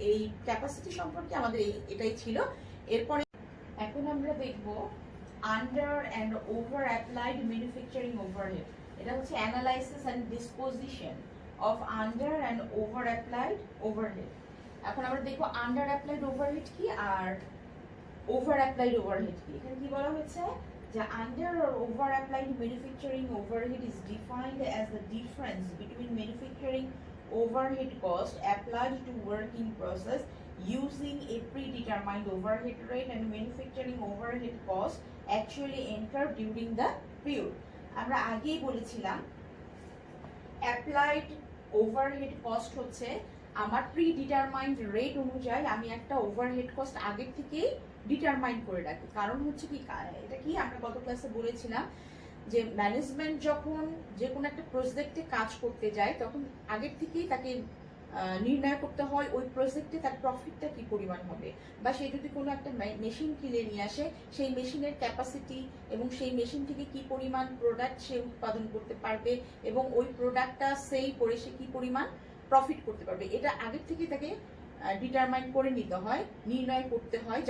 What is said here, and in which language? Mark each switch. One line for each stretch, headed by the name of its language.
Bangla: এই ক্যাপাসিটি সম্পর্কে আমাদের এটাই ছিল। এরপরে এখন আমরা দেখব under and over applied manufacturing overhead. এটা হচ্ছে analysis and disposition of under and over applied overhead. এখন আমরা দেখবো আন্ডার অ্যাপ্লাইড ওভারহেড কি আর ওভার অ্যাপ্লাইড ওভারহেড কি। এখানে কি বলা হয়েছে যে
English: under or over applied manufacturing overhead is defined as the difference between manufacturing overhead cost applied to working process using a predetermined overhead rate and manufacturing overhead cost actually incurred during the period.
Bangla: আমরা আগেই বলেছিলাম applied overhead cost হচ্ছে আমার predetermined rate অনুযায়ী আমি একটা overhead cost আগে থেকেই ডিটারমাইন করে রাখি। কারণ হচ্ছে কি, এটা কি আমরা গত ক্লাসে বলেছিলাম যে ম্যানেজমেন্ট যখন যে কোনো একটা প্রজেক্টে কাজ করতে যায় তখন আগের থেকেই তাকে নির্ণয় করতে হয় ওই প্রজেক্টে তার প্রফিটটা কি পরিমাণ হবে, বা সে যদি কোনো একটা মেশিন কিনে নিয়ে আসে সেই মেশিনের ক্যাপাসিটি এবং সেই মেশিন থেকে কি পরিমাণ প্রোডাক্ট সে উৎপাদন করতে পারবে এবং ওই প্রোডাক্টটা সেল করে সে কি পরিমাণ প্রফিট করতে পারবে, এটা আগের থেকে তাকে ডিটারমাইন করে নিতে হয়, নির্ণয় করতে হয়।